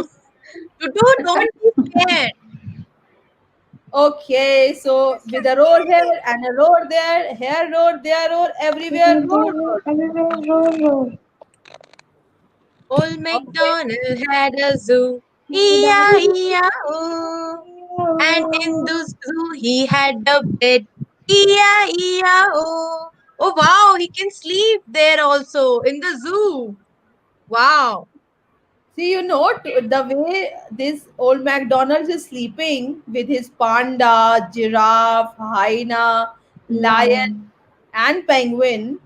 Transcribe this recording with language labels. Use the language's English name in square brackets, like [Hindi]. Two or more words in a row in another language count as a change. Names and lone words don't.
[English] Tutu, don't be scared. Okay, so with a roar here and a roar there roar, everywhere roar. Everywhere roar. Old Okay, MacDonald had a zoo. E-I-E-I-O. And in the zoo he had a bed. E-I-E-I-O. Oh wow, he can sleep there also in the zoo. Wow. see, the way this old MacDonald is sleeping with his panda, giraffe, hyena, lion, Lion. and penguin.